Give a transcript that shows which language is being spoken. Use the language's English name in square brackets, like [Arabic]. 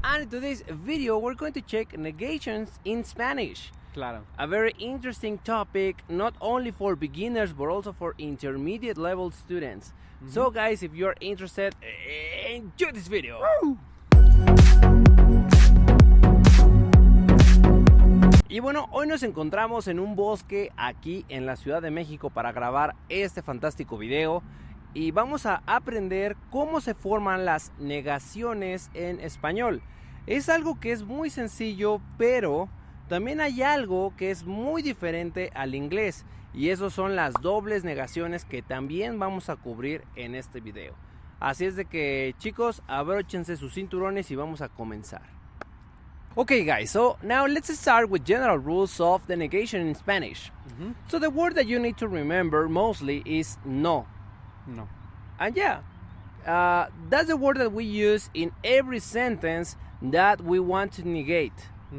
[English] And in today's video, we're going to check negations in Spanish. [Spanish] Claro. [English] A very interesting topic, not only for beginners, but also for intermediate level students. So guys, if you're interested, enjoy this video. Woo! [Spanish] Y bueno, hoy nos encontramos en un bosque aquí en la Ciudad de México para grabar este fantástico video y vamos a aprender cómo se forman las negaciones en español. Es algo que es muy sencillo, pero también hay algo que es muy diferente al inglés y esos son las dobles negaciones que también vamos a cubrir en este video. Así es de que, chicos, abróchense sus cinturones y vamos a comenzar. [English] Okay guys, so now let's start with general rules of the negation in Spanish. So the word that you need to remember mostly is no. [Spanish] No. [English] And yeah, that's the word that we use in every sentence that we want to negate.